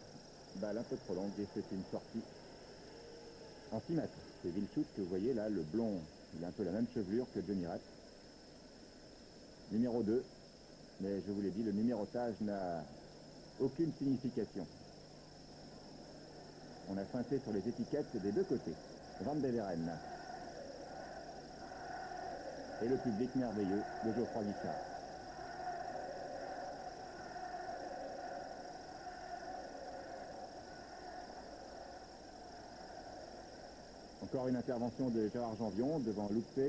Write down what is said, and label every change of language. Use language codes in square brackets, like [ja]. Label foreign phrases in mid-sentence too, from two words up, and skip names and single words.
[fr] Balle un peu trop longue et c'est une sortie en 6 mètres. C'est Vilchut que vous voyez là, le blond, il a un peu la même chevelure que Johnny Rep. Numéro 2. Mais je vous l'ai dit, le numérotage n'a aucune signification. On a feinté sur les étiquettes des deux côtés. Van de Veren. Et le public merveilleux de Geoffroy Guichard. Encore une intervention de Gérard Janvion devant Loupé.